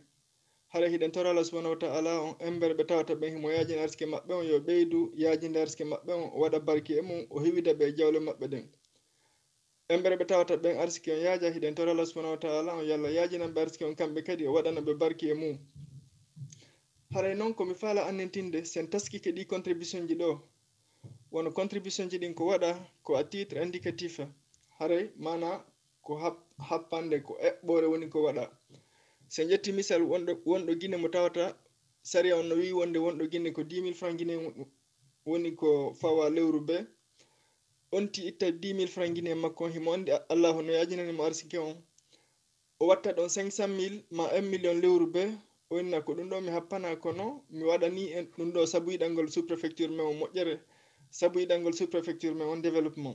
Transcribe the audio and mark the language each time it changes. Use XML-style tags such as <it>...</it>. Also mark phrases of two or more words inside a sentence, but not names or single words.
<ff>Haray hiɗen tora Allah</ff> <ar>سبحانه وتعالى</ar> <ff>on embere ɓe tawata ɓen himo yajini arsike maɓɓe on yo ɓeydu yajinde arsike maɓɓe on o waɗa barki e mum o hiwida ɓe e jawle maɓɓe ɗen. Embere ɓe tawata ɓen arsike on yaaja hiɗen tora Allah</ff> <ar>سبحانه وتعالى</ar> <ff>on yalla yajinan ɓe arsike on kamɓe kadi o waɗana ɓe barki e mum. Haray noon komi faala annintinde sen taskike ɗi contribution ji ɗo wono contribution ji ɗin ko waɗa ko</ff> <fr>à titre indicatif.</fr> <ff>Haray mana ko happande ko eɓɓore woni ko waɗa. Sen ƴetti misal wonɗo Guinée mo tawata saria on no wi wonde wonɗo Guinée ko 10 000</ff> <fr>francs guinéen</fr> <ff>woni ko fawa lewru be onti itta 10 000</ff> <fr>francs guinéen</fr> <ff>makko on himo andi Allah hono yajinanimo arsike on o watta ɗon 500 000 ma 1 million lewru be o winna ko ɗum ɗo mi happana kono mi waɗani en ɗum ɗo sabu yiɗangol</ff> <fr>sous préfecture</fr> <ff>men on moƴƴere sabu yiɗangol</ff> <fr>sous préfecture</fr> <ff>men on développement.</ff>